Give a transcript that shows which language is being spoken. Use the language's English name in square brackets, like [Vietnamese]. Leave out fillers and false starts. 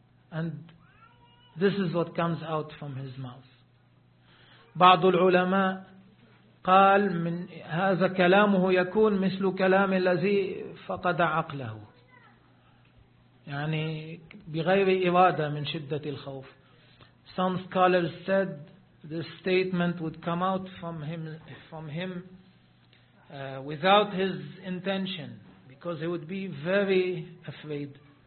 [English] And this is what comes out from his mouth. [Arabic] بعض العلماء قال من هذا كلامه يكون مثل كلام الذي فقد عقله يعني بغير إرادة من شدة الخوف. [English] Some scholars said this statement would come out from him without his intention, because he would be very afraid.